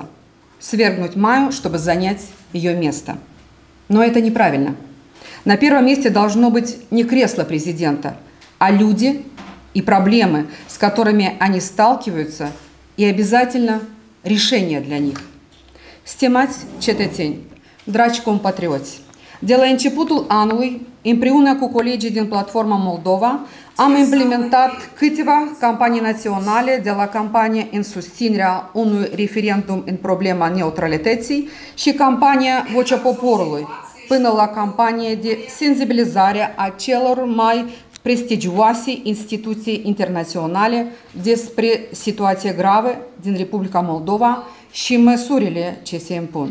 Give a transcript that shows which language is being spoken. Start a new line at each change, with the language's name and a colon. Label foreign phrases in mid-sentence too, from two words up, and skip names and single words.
Russian: Свергнуть Майю, чтобы занять ее место. Но это неправильно. На первом месте должно быть не кресло президента, а люди и проблемы, с которыми они сталкиваются, и обязательно решение для них.
Romanian: Stimați cetățeni, dragi compatrioți, De la începutul anului, împreună cu colegii din Platforma Moldova, am implementat câteva campanii naționale, de la campania în susținerea unui referendum în problema neutralității și campania Vocea Poporului, până la campanie de sensibilizare a celor mai prestigioase instituții internaționale despre situația gravă din Republica Moldova și măsurile ce se impun.